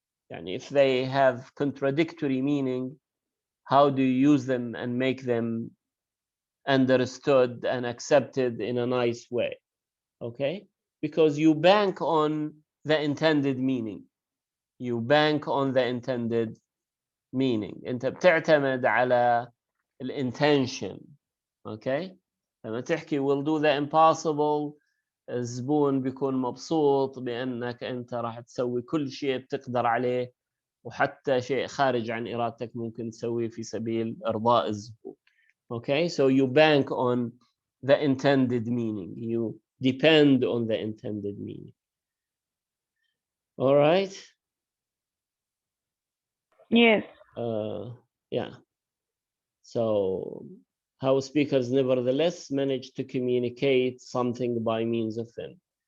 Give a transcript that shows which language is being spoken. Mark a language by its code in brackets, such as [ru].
[en] And if they have contradictory meaning, how do you use them and make them understood and accepted in a nice way? Okay? Because you bank on the intended meaning. You bank on the intended meaning. [ar] أنت بتعتمد على الانتنشن. Okay? لما تحكي [en] we'll do the impossible، [ar] الزبون بيكون مبسوط بأنك أنت راح تسوي كل شيء بتقدر عليه، وحتى شيء خارج عن إرادتك ممكن تسويه في سبيل إرضاء الزبون. [en] Okay? So you bank on the intended meaning. You depend on the intended meaning. All right? Yes. Yeah. So how speakers nevertheless manage to communicate something by means of them.